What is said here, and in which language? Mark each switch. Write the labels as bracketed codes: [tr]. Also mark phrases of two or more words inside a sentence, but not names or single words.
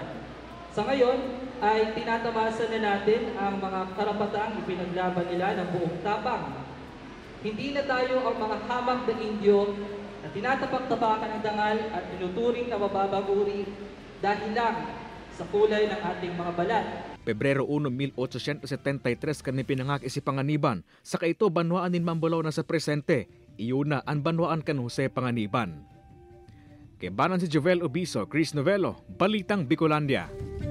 [tl] Sa ngayon ay tinatamasa na natin ang mga karapatang ipinaglaban nila ng buong tapang. Hindi na tayo ang mga hamak na Indyo na tinatapak-tapakan ng dangal at tinuturing na mababaguri dahil lang sa kulay ng ating mga balat. [bik] Pebrero 1, 1873 kan pinangak si Panganiban. Sa kaito banwaan din Mambulaw na sa presente. Iyon na ang banwaan kan Jose Panganiban. Kay banan si Jovel Obiso, Chris Novello, Balitang Bicolandia.